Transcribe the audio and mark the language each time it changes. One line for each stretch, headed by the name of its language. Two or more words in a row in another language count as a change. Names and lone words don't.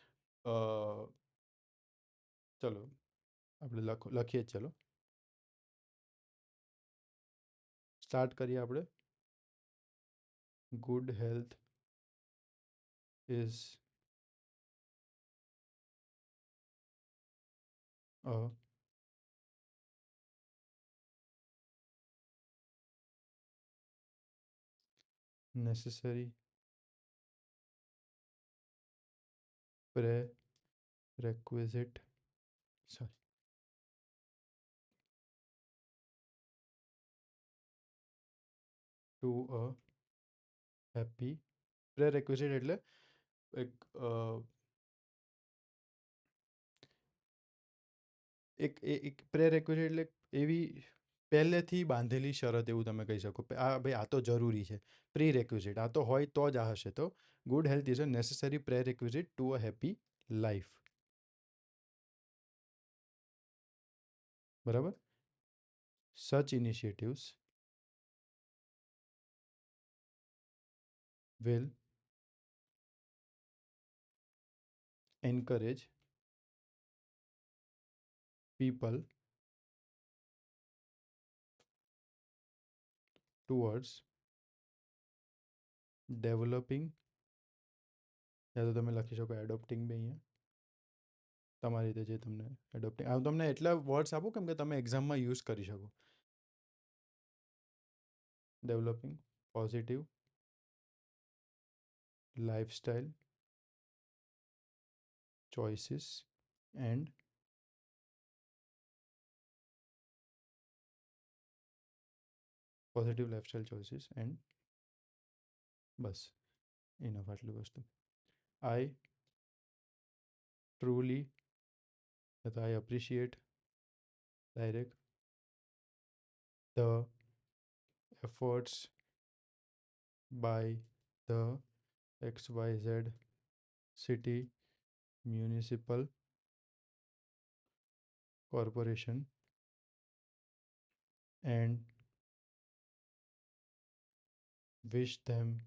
Gujarati: ચલો આપણે લખીએ જ. ચલો સ્ટાર્ટ કરીએ આપણે.
English: good health is a necessary prerequisite, sorry, to a happy.
Gujarati: prerequisite એટલે એક એક prerequisite એટલે એવી પહેલેથી બાંધેલી શરત, એવું તમે કહી શકો. આ ભાઈ આ તો જરૂરી છે. પ્રી રેક્વિઝિટ આ તો હોય તો જ આ હશે.
English: તો good health is a necessary prerequisite to a happy life.
Gujarati: બરાબર.
English: such initiatives will encourage people towards developing,
Gujarati: યા તો તમે લખી શકો એડોપ્ટિંગ બી અહીંયા તમારી રીતે જે તમને એડોપ્ટિંગ. હું તમને એટલા વર્ડ્સ આપું કેમ કે તમે એક્ઝામમાં યુઝ કરી શકો.
English: developing positive lifestyle choices and positive lifestyle choices and
Gujarati: બસ ઇનફ આટલી વસ્તુ.
English: I truly, I appreciate direct the efforts by the XYZ city municipal corporation and wish them,